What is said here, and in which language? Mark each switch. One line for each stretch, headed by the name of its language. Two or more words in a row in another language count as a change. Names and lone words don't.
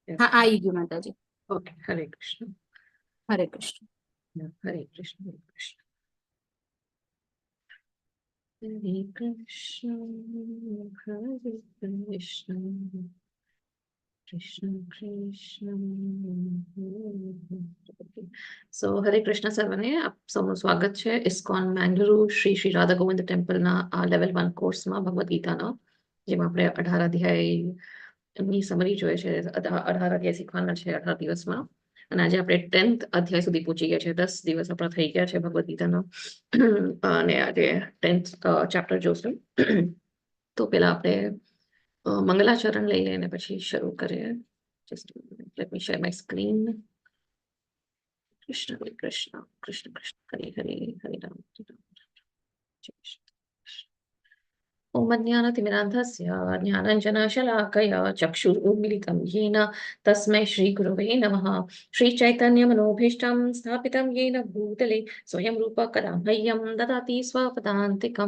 Hindi: हाँ आई गई माता जी। ओके, हरे कृष्ण। हरे कृष्ण। हरे कृष्ण, हरे कृष्ण, हरे कृष्ण, हरे कृष्ण, कृष्ण कृष्ण,
Gujarati: સો હરે કૃષ્ણ સર્વને આપ સૌનું સ્વાગત છે ઇસ્કોન મેંગલુરુ શ્રી શ્રી રાધા ગોવિંદ ટેમ્પલના આ લેવલ 1 કોર્સમાં ભગવદ્ ગીતાનો, જેમાં આપણે 18 અધ્યાયની સમરી જોઈએ છે. 18 અધ્યાય શીખવાના છે 18 દિવસમાં. અને આજે આપણે 10th અધ્યાય સુધી પહોંચી ગયા છે. 10 દિવસ આપણા થઈ ગયા છે ભગવદ્ ગીતાનો. અને આજે 10th ચેપ્ટર જોશું. તો પેલા આપણે મંગલાચરણ લઈ લઈને પછી શરૂ કરીએ.
English: Just a minute. Let me share my screen.
Hindi: कृष्ण हरे कृष्ण, कृष्ण कृष्ण, हरे हरे, हरे राम, हरे राम, जय श्री कृष्ण.
Sanskrit: ॐ अज्ञानतिमिरान्धस्य ज्ञानञ्जनशलाकया चक्षुरुन्मिलितं येन तस्मै श्रीगुरवे नमः। श्रीचैतन्यमनोभीष्टं स्थापितं येन भूतले स्वयं रूप कदा मह्यं ददाति स्वपदान्तिकं।